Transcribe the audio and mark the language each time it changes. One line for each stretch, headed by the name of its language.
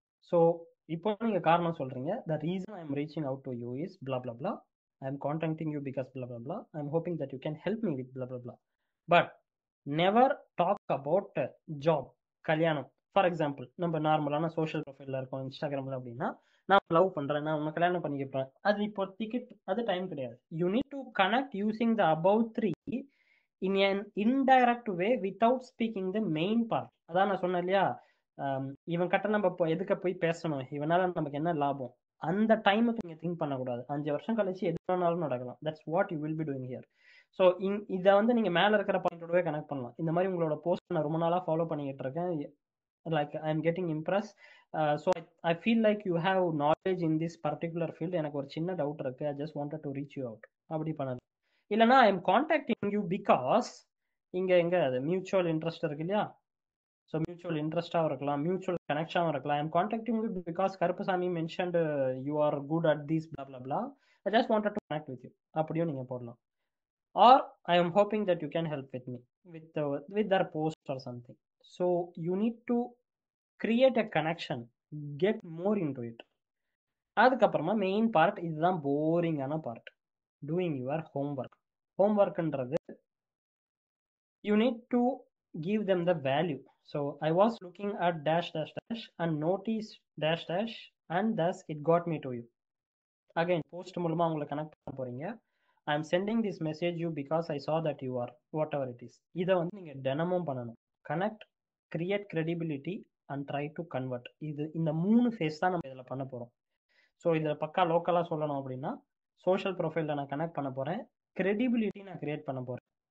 English: so
Tamil: இப்போ நீங்க காரணம் சொல்றீங்க,
English: The reason I am reaching out to you is blah blah blah, I am contacting you because blah blah blah, I am hoping that you can help me with blah blah blah. But never talk about job, கல்யாணம்.
Tamil: For example நம்ம நார்மலான social ப்ரொஃபைல்ல இருக்கோம் இன்ஸ்டாகிராம்ல அப்படின்னா, நான் love பண்றேன், நான் உன்னை கல்யாணம் பண்ணிக்கிறேன், அது இப்போ டிக்கெட், அது டைம் கிடையாது.
English: You need to connect using the above 3 in an indirect way without speaking the main part.
Tamil: அதான் நான் சொன்னேன் இல்லையா, இவன் கிட்ட நம்ம எதுக்க போய் பேசணும், இவனால நமக்கு என்ன லாபம், அந்த டைமுக்கு நீங்க திங்க் பண்ணக்கூடாது. 5 வருஷம் கழிச்சு எது வேணாலும் நடக்கலாம்.
English: That's what you will be doing here.
Tamil: So இதை வந்து நீங்க மேல இருக்கிற பாயிண்டோடவே கனெக்ட் பண்ணலாம். இந்த மாதிரி உங்களோட போஸ்ட் நான் ரொம்ப நாளா ஃபாலோ பண்ணிட்டு இருக்கேன்,
English: like I am getting impress, so I feel like you have knowledge in this particular field,
Tamil: எனக்கு ஒரு சின்ன டவுட் இருக்கு,
English: I just wanted to reach you out,
Tamil: அப்படி பண்ணலாம். இல்லைனா
English: I am contacting you because
Tamil: இங்க எங்க அது மியூச்சுவல் இன்ட்ரெஸ்ட் இருக்கு இல்லையா.
English: So mutual இன்ட்ரெஸ்டாகவும் இருக்கலாம், mutual கனெக்ஷனாகவும் இருக்கலாம். I am contacting you because Karuppasamy mentioned you are good at these blah blah blah, I just wanted to connect with you,
Tamil: அப்படியும் நீங்க போடலாம்.
English: Or I am hoping that you can help with me with their post or something. So you need to create a connection, get more into it.
Tamil: அதுக்கப்புறமா main part, இதுதான் போரிங்கான part,
English: doing your homework. homeworkன்றது you need to give them the value. So I was looking at dash dash dash and noticed dash dash and thus it got me to you. Again
Tamil: post மூலமாக உங்களை connect பண்ண போகிறீங்க.
English: I am sending this message you because I saw that you are whatever it is.
Tamil: இதை வந்து நீங்கள் தினமும் பண்ணணும்.
English: Connect, create credibility and try to convert.
Tamil: இந்த 3 ஃபேஸ் தான் நம்ம இதில் பண்ண போகிறோம். ஸோ இதில் பக்கா லோக்கலாக சொல்லணும் அப்படின்னா, சோஷியல் ப்ரொஃபைலில் நான் கனெக்ட் பண்ண போகிறேன், credibility நான் கிரியேட் பண்ண போகிறேன்.